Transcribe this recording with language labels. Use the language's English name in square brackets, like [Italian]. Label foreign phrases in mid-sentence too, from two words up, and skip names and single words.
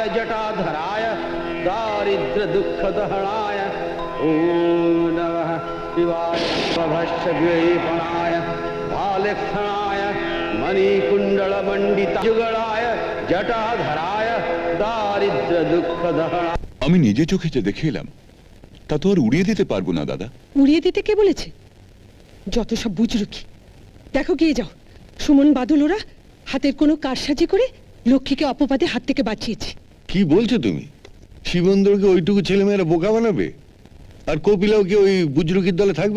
[Sanskrit] जटाधराय दारिद्र दुःख दहनाय ओम नमः शिवाय प्रभस्य विपणाय भालेक्षणाय मणिकुंडल मंडित जुगलाय जटाधराय दारिद्र दुःख दहनाय। [Bangla] আমি নিজে চোখে যে দেখে এলাম তা তো আর উড়িয়ে দিতে পারবো না দাদা। উড়িয়ে দিতে কে বলেছে? যত সব বুজরুকি। দেখো গিয়ে যাও, সুমন বাদল ওরা হাতের কোনো কারসাজি করে লক্ষ্মীকে অপবাদে হাত থেকে বাঁচিয়েছি। কি বলছো তুমি? শিবন্দরকে ওইটুকু ছেলেমেয়েরা বোকা বানাবে, আর কপিলাও কি ওই বুজরুকির দলে থাকবে?